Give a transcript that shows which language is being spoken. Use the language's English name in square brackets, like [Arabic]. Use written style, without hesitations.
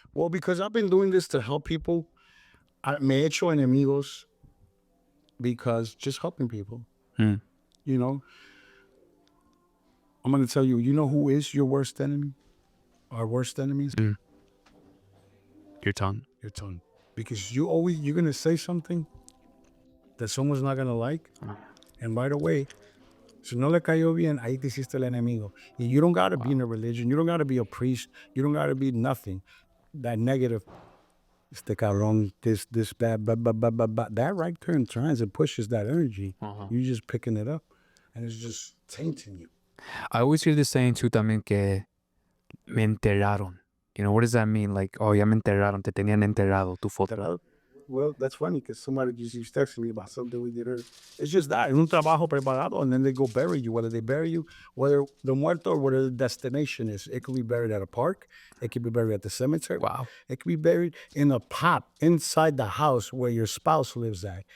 [English] Well, because I've been doing this to help people, [Spanish] me he hecho enemigos [English] because just helping people. You know, I'm going to tell you, you know who is your worst enemy? Our worst enemies? Your tongue. Your tongue. Because you're going to say something that someone's not going to like. And right away, [Spanish] si no le cayó bien, ahí te hiciste el enemigo. [English] And you don't got to be in a religion. You don't got to be a priest. You don't got to be nothing. That negative, [Spanish] este cabrón, [English] this, that, that right there turns and pushes that energy. You're just picking it up. And it's just tainting you. I always hear this saying too [Spanish] también que me enterraron. [English] You know, what does that mean? [Spanish] Like, oh, ya me enterraron, te tenían enterrado, tu foto. [English] Well, that's funny because somebody just used to text me about something we did earlier. It's just that. [Spanish] Es un trabajo preparado, [English] and then they go bury you. Whether they bury you, whether the muerto or whether the destination is. It could be buried at a park. It could be buried at the cemetery. Wow. It could be buried in a pot inside the house where your spouse lives at.